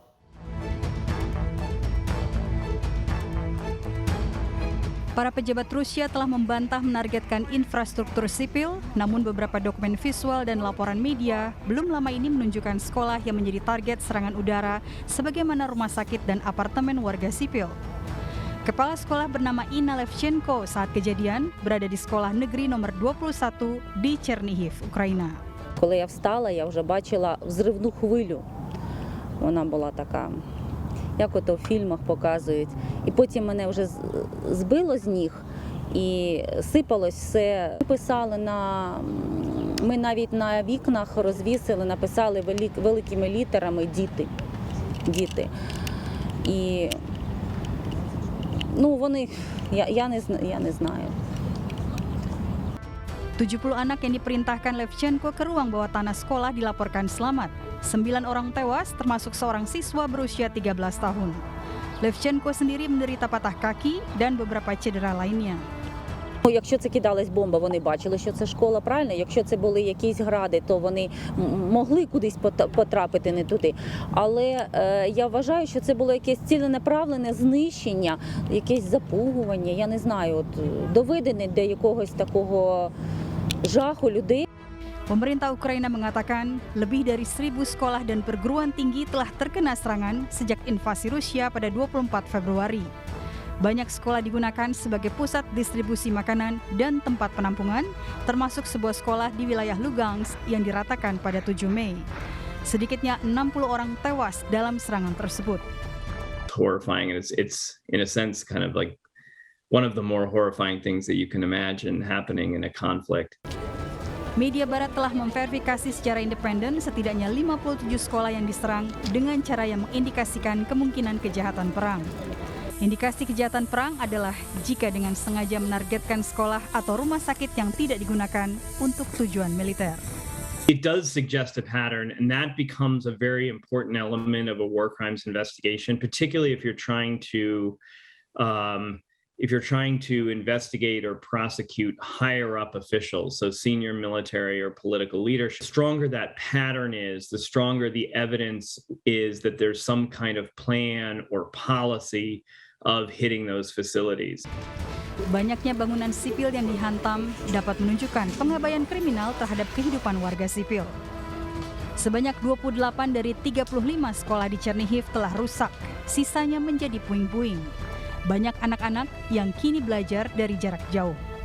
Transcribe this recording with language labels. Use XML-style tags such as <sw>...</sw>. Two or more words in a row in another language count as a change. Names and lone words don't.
<id>Para pejabat Rusia telah membantah menargetkan infrastruktur sipil, namun beberapa dokumen visual dan laporan media belum lama ini menunjukkan sekolah yang menjadi target serangan udara sebagaimana rumah sakit dan apartemen warga sipil. Kepala sekolah bernama Inna Levchenko saat kejadian berada di sekolah negeri nomor 21 di Chernihiv, Ukraina.</id> <uk>Коли я встала, я вже бачила взривну хвилю. Вона була така, як ото в фільмах показують. І потім мене вже збило з ніг і сипалось все. Ми навіть на вікнах розвісили, написали великими літерами «Діти». І я не знаю.</uk> <id>70 anak yang diperintahkan Levchenko ke ruang bawah tanah sekolah dilaporkan selamat. 9 orang tewas, termasuk seorang siswa berusia 13 tahun. Levchenko sendiri menderita patah kaki dan beberapa cedera lainnya.</id> <uk>Якщо це кидалась бомба, вони бачили, що це школа, правильно? Якщо це були якісь гради, то вони могли кудись потрапити не туди. Але я вважаю, що це було якесь ціленаправлене знищення, якесь запугування, я не знаю, доведене до якогось такого жаху людей.</uk> <id>Pemerintah Ukraina mengatakan lebih dari 1.000 sekolah dan perguruan tinggi telah terkena serangan sejak invasi Rusia pada 24 Februari. Banyak sekolah digunakan sebagai pusat distribusi makanan dan tempat penampungan, termasuk sebuah sekolah di wilayah Lugansk yang diratakan pada 7 Mei. Sedikitnya 60 orang tewas dalam serangan tersebut.</id> <en>Horrifying, and it's in a sense kind of like one of the more horrifying things that you can imagine happening in a conflict.</en> <id>Media Barat telah memverifikasi secara independen setidaknya 57 sekolah yang diserang dengan cara yang mengindikasikan kemungkinan kejahatan perang. Indikasi kejahatan perang adalah jika dengan sengaja menargetkan sekolah atau rumah sakit yang tidak digunakan untuk tujuan militer.</id> <en>It does suggest a pattern, and that becomes a very important element of a war crimes investigation, particularly if you're trying to investigate or prosecute higher up officials, so senior military or political leadership. The stronger that pattern is, the stronger the evidence is that there's some kind of plan or policy of hitting those facilities.</en> <id>Banyaknya bangunan sipil yang dihantam dapat menunjukkan pengabaian kriminal terhadap kehidupan warga sipil. Sebanyak 28 dari 35 sekolah di Chernihiv telah rusak, sisanya menjadi puing-puing. Banyak anak-anak yang kini belajar dari jarak jauh.</id>